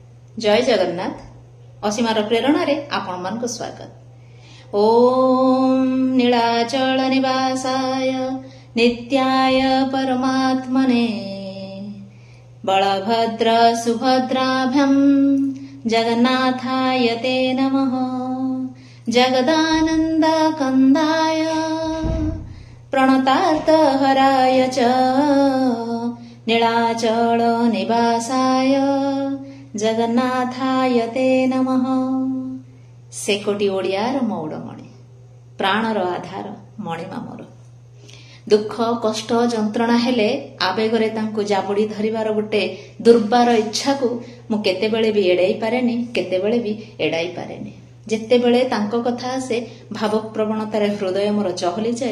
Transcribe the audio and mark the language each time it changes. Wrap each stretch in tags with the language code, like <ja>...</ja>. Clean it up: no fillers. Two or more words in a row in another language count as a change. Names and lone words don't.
<or>ଜୟ ଜଗନ୍ନାଥ ଅସୀମାର ପ୍ରେରଣା ରେ ଆପଣ ମାନଙ୍କ ସ୍ୱାଗତ।</or> <sa>ओम नीलाचल निवासाय नित्याय परमात्मने बलभद्र सुभद्राभ्यां जगन्नाथाय ते नमः। जगदानंद कंदाय प्रणतार्थहराय च नीलाचल निवासाय जगन्नाथाय ते नमः।</sa> <or>ସେ କୋଟି ଓଡ଼ିଆର ମଉଡ଼ମଣି ପ୍ରାଣର ଆଧାର ମଣିମା ମୋର। ଦୁଖ କଷ୍ଟ ଯନ୍ତ୍ରଣା ହେଲେ ଆବେଗରେ ତାଙ୍କୁ ଜାବୁଡ଼ି ଧରିବାର ଗୋଟେ ଦୁର୍ବାର ଇଚ୍ଛା କୁ ମୁ କେତେବେଳେ ଭି ଏଡ଼ାଇ ପାରେନି, କେତେବେଳେ ଭି ଏଡ଼ାଇ ପାରେନି। ଯେତେବେଳେ ତାଙ୍କ କଥା ଆସେ ଭାବ ପ୍ରବଣତାର ହୃଦୟ ମୋର ଚହଲି ଯାଏ।</or>